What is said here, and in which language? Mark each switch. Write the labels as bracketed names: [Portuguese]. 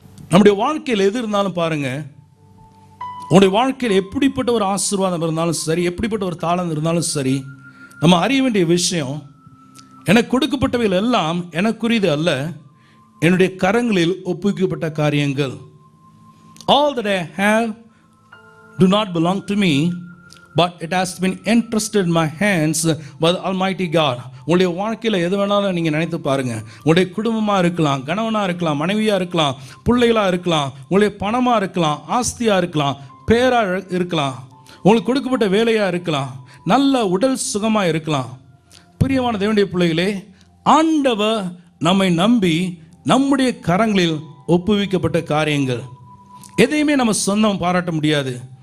[Tamil] நம்முடைய வாழ்க்கையில் எது இருந்தாலும் பாருங்க, உங்களுடைய வாழ்க்கையில் எப்படிப்பட்ட ஒரு ஆசீர்வாதம் இருந்தாலும் சரி, எப்படிப்பட்ட ஒரு தாளம் இருந்தாலும் சரி, நம்ம அறிய வேண்டிய விஷயம், எனக்கு கொடுக்கப்பட்டவைகள் எல்லாம் எனக்குரியது அல்ல, என்னுடைய கரங்களில் ஒப்புவிக்கப்பட்ட காரியங்கள். [English] All that I have do not belong to me, but it has been entrusted in my hands by the Almighty God. [Tamil] உங்களுடைய வாழ்க்கையில் எது வேணாலும் நீங்கள் நினைத்து பாருங்கள். உங்களுடைய குடும்பமாக இருக்கலாம், கணவனாக இருக்கலாம், மனைவியாக இருக்கலாம், பிள்ளைகளாக இருக்கலாம், உங்களுடைய பணமாக இருக்கலாம், ஆஸ்தியாக இருக்கலாம், பேராக இருக்கலாம், உங்களுக்கு கொடுக்கப்பட்ட வேலையாக இருக்கலாம், நல்ல உடல் சுகமாக இருக்கலாம். பிரியமான தேவனுடைய பிள்ளைகளே, ஆண்டவர் நம்மை நம்பி நம்முடைய கரங்களில் ஒப்புவிக்கப்பட்ட காரியங்கள் எதையுமே நம்ம சொந்தம் பாராட்ட முடியாது.